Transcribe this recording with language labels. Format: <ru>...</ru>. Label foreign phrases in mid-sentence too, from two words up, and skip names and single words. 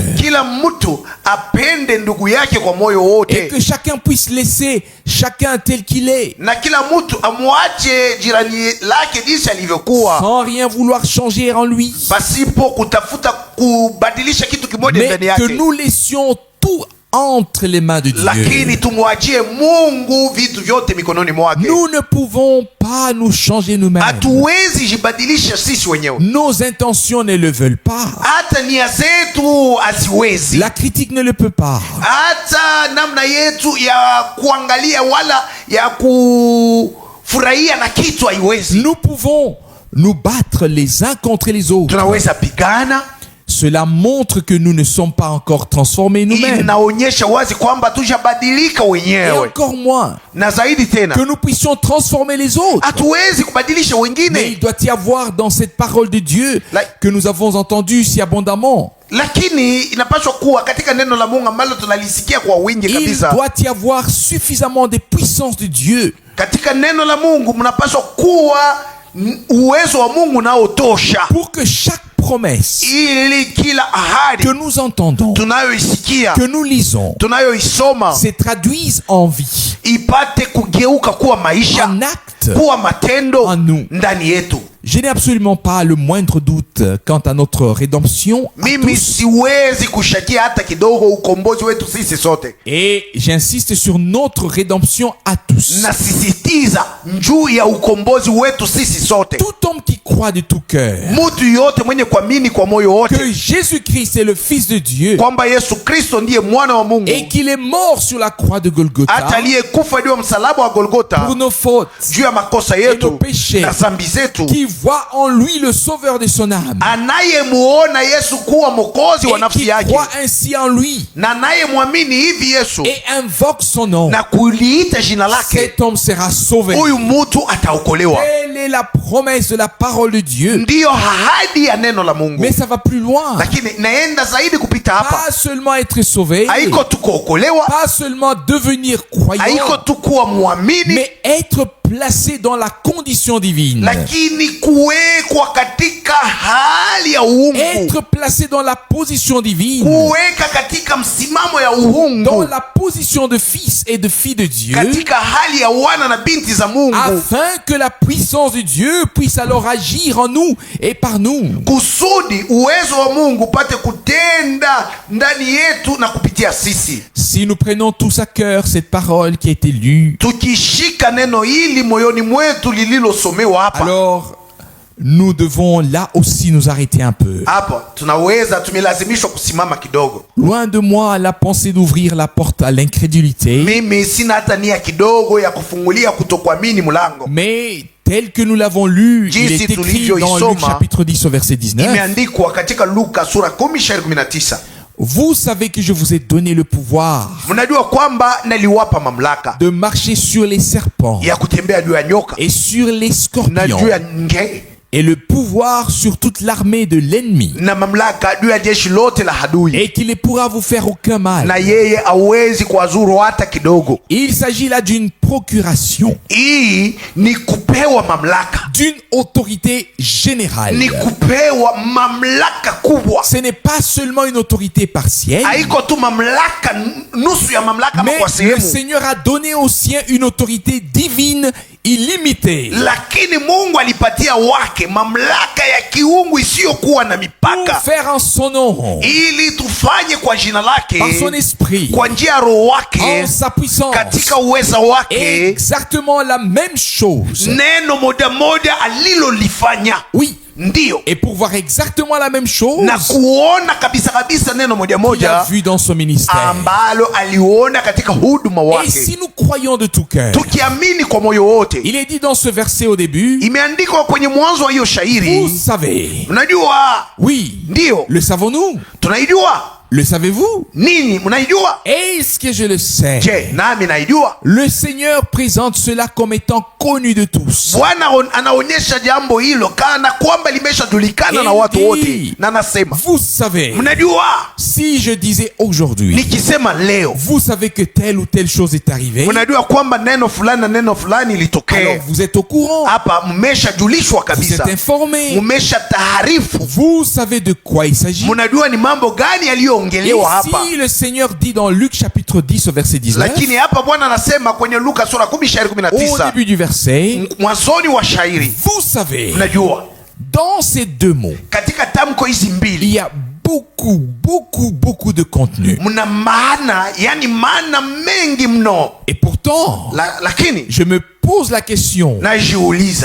<sw>Kila mtu apende ndugu yake kwa moyo</sw> <fr>Et</fr> <sw>wote,</sw> <fr>que chacun puisse laisser chacun tel qu'il est.</fr> <sw>na kila mtu amwache jirani lake jinsi alivyokuwa,</sw> <fr>Sans rien vouloir changer en lui.</fr> <sw>pasipo kutafuta kubadilisha kitu kimoja</sw> <fr>Mais</fr> <sw>ndani</sw> <fr>que</fr> <sw>yake,</sw> <fr>nous laissions tout entre les mains de Dieu.</fr> <sw>lakini tumwachie Mungu vitu vyote mikononi mwake.</sw> <fr>Nous ne pouvons pas nous changer nous-mêmes.</fr> <sw>Hatuwezi jibadilisha sisi wenyewe,</sw> <fr>Nos intentions ne le veulent pas.</fr> <sw>hata nia zetu haziwezi,</sw> <fr>La critique ne le peut pas.</fr> <sw>hata namna yetu ya kuangalia wala ya kufurahia na kitu haiwezi.</sw> <fr>Nous pouvons nous battre les uns contre les autres.</fr> <sw>Tunaweza pigana,</sw> <fr>Cela montre que nous ne sommes pas encore transformés nous-mêmes.</fr> <sw>inaonyesha wazi kwamba tujabadilika</sw> <fr>Et</fr> <sw>wenyewe,</sw> <fr>encore moins</fr> <sw>na zaidi tena</sw> <fr>que nous puissions transformer les autres.</fr> <sw>hatuwezi kubadilisha</sw> <fr>Mais</fr> <sw>wengine.</sw> <fr>il doit y avoir dans cette parole de Dieu que nous avons entendue si abondamment,</fr> <sw>Lakini inapaswa kuwa katika neno la Mungu ambalo tunalisikia kwa wingi</sw> <fr>il</fr> <sw>kabisa.</sw> <fr>doit y avoir suffisamment de puissance de Dieu</fr> <sw>Katika neno la Mungu mnapaswa kuwa uwezo wa Mungu unaotosha,</sw> <fr>pour que chaque promesse</fr> <sw>ili kila ahadi</sw> <fr>que nous entendons,</fr> <sw>tunayoisikia,</sw> <fr>que nous lisons,</fr> <sw>tunayoisoma</sw> <fr>se traduise en vie,</fr> <sw>ipate kugeuka kuwa maisha,</sw> <fr>en acte.</fr> <sw>kuwa matendo</sw> <fr>En nous.</fr> <sw>ndani yetu.</sw> <fr>Je n'ai absolument pas le moindre doute quant à notre rédemption à</fr> <sw>Mimi</sw> <fr>tous.</fr> <sw>siwezi kushakia hata kidogo ukombozi wetu sisi sote.</sw> <fr>Et j'insiste sur notre rédemption à tous.</fr> <sw>Nasisitiza juu ya ukombozi wetu sisi sote.</sw> <fr>Tout homme qui croit de tout cœur</fr> <sw>Mtu yote mwenye kuamini kwa moyo wote</sw> <fr>que Jésus-Christ est le Fils de Dieu</fr> <sw>kwamba Yesu Kristo ndiye mwana wa Mungu,</sw> <fr>et qu'il est mort sur la croix de Golgotha</fr> <sw>hata aliyekufa juu ya msalaba wa Golgota</sw> <fr>pour nos fautes,</fr> <sw>juu ya makosa</sw> <fr>nos</fr> <sw>yetu</sw> <fr>péchés,</fr> <sw>na dhambi zetu,</sw> <fr>qui voit en lui le sauveur de son âme</fr> <sw>anayemuona Yesu kuwa mwokozi wa</sw> <fr>et</fr> <sw>nafsi</sw> <fr>qui</fr> <sw>yake,</sw> <fr>croit ainsi en lui</fr> <sw>na anayemwamini hivi Yesu</sw> <fr>et invoque son nom,</fr> <sw>na kuliita jina lake,</sw> <fr>cet homme sera sauvé.</fr> <sw>huyu mtu ataokolewa.</sw> <fr>Telle est la promesse de la parole de Dieu.</fr> <sw>Ndiyo ahadi ya neno la Mungu,</sw> <fr>Mais ça va plus loin.</fr> <sw>lakini naenda zaidi kupita hapa.</sw> <fr>Pas seulement être sauvé,</fr> <sw>Haiko tu kuokolewa,</sw> <fr>pas seulement devenir croyant,</fr> <sw>haiko tu kuwa mwamini,</sw> <fr>mais être placé dans la condition divine.</fr> <sw>lakini kuwekwa katika hali ya uungu,</sw> <fr>Être placé dans la position divine,</fr> <sw>kuweka katika msimamo ya</sw> <fr>dans</fr> <sw>uungu,</sw> <fr>la position de fils et de fille de Dieu,</fr> <sw>katika hali ya wana na binti za Mungu,</sw> <fr>afin que la puissance de Dieu puisse alors agir en nous et par nous.</fr> <sw>kusudi uwezo wa Mungu upate kutenda ndani yetu na kupitia sisi.</sw> <fr>Si nous prenons tous à cœur cette parole qui a été lue,</fr> <sw>Tukishika neno hili moyoni mwetu lililosomewa hapa,</sw> <fr>alors nous devons là aussi nous arrêter un peu.</fr> <sw>hapa tunaweza tumelazimishwa kusimama kidogo.</sw> <fr>Loin de moi la pensée d'ouvrir la porte à l'incrédulité,</fr> <sw>Mimi sina hata nia kidogo ya kufungulia kutokuamini mlango.</sw> <fr>mais tel que nous l'avons lu, il est écrit dans Luc chapitre 10 au verset 19.</fr> <sw>Imeandikwa katika Luka sura 10:19.</sw> <fr>Vous savez que je vous ai donné le pouvoir</fr> <sw>Mnajua kwamba naliwapa mamlaka</sw> <fr>de marcher sur les serpents</fr> <sw>ya kutembea juu ya nyoka</sw> <fr>et sur les</fr> <sw>na</sw> <fr>scorpions</fr> <sw>juu ya nge</sw> <fr>et le pouvoir sur toute l'armée de l'ennemi,</fr> <sw>na mamlaka juu ya jeshi lote la adui,</sw> <fr>et qu'il ne pourra vous faire aucun mal.</fr> <sw>na yeye hawezi kuwazuru hata kidogo.</sw> <fr>Il s'agit là d'une procuration,</fr> <sw>Hii ni kupewa mamlaka,</sw> <fr>d'une autorité générale.</fr> <sw>ni kupewa mamlaka kubwa.</sw> <fr>Ce n'est pas seulement une autorité partielle,</fr> <sw>Haiko tu mamlaka nusu ya mamlaka</sw> <fr>mais</fr> <sw>kwa</sw> <fr>le</fr> <sw>sehemu,</sw> <fr>Seigneur a donné aux siens une autorité divine illimitée</fr> <sw>lakini Mungu alipatia wake mamlaka ya kiungu isiyokuwa na</sw> <fr>pour</fr> <sw>mipaka,</sw> <fr>faire en son nom,</fr> <sw>ili tufanye kwa jina lake,</sw> <fr>par son esprit,</fr> <sw>kwa njia ya Roho wake,</sw> <fr>en sa puissance,</fr> <sw>katika uweza wake,</sw> <fr>exactement la même chose.</fr> <sw>neno moja moja alilolifanya.</sw> <fr>Oui,</fr> <sw>Ndiyo,</sw> <fr>et pour voir exactement la même chose</fr> <sw>na kuona kabisa kabisa neno moja</sw> <fr>qu'il a</fr> <sw>moja</sw> <fr>vu dans son ministère.</fr> <sw>ambalo aliona katika huduma</sw> <fr>Et</fr> <sw>wake.</sw> <fr>si nous croyons de tout cœur,</fr> <sw>Tukiamini kwa moyo wote,</sw> <fr>il est dit dans ce verset au début,</fr> <sw>imeandikwa kwenye mwanzo wa hiyo</sw> <fr>vous</fr> <sw>shairi.</sw> <fr>savez,</fr> <sw>Unajua,</sw> <fr>oui,</fr> <sw>ndiyo</sw> <fr>le savons-nous,</fr> <sw>tunaijua</sw> <fr>Le savez-vous?</fr> <sw>Nini mnaijua?</sw> <fr>Est-ce que je le sais?</fr> <sw>Je, nami naijua.</sw> <fr>Le Seigneur présente cela comme étant connu de tous.</fr> <sw>Bwana anaonyesha jambo hilo kana kwamba limeshajulikana na watu wote, na nasema,</sw> <fr>vous savez,</fr> <sw>mnajua,</sw> <fr>si je disais aujourd'hui,</fr> <sw>nikisema leo,</sw> <fr>vous savez que telle ou telle chose est arrivée,</fr> <sw>mnajua kwamba neno fulani na neno fulani</sw> <fr>alors</fr> <sw>ilitokea</sw> <fr>vous êtes au courant,</fr> <sw>hapa, mmeshajulishwa</sw> <fr>vous êtes</fr> <sw>kabisa,</sw> <fr>informé,</fr> <sw>mmeshataarifu,</sw> <fr>vous savez de quoi il s'agit.</fr> <sw>mnajua ni mambo gani</sw> <fr>Et</fr> <sw>yaliyoongelewa hapa.</sw> <fr>si le Seigneur dit dans Luc chapitre 10 au verset 19,</fr> <sw>Lakini hapa Bwana anasema kwenye Luka sura 10 shairi</sw> <fr>au</fr> <sw>19,</sw> <fr>début du verset,</fr> <sw>mwanzoni wa shairi,</sw> <fr>vous savez,</fr> <sw>mnajua</sw> <fr>dans ces deux mots,</fr> <sw>katika tamko hizi</sw> <fr>il</fr> <sw>mbili</sw> <fr>y a beaucoup de contenu.</fr> <sw>mna maana, yani maana mengi mno.</sw> <fr>Et pourtant,</fr> <sw>Lakini</sw> <fr>je me pose la question,</fr> <sw>najiuliza,</sw>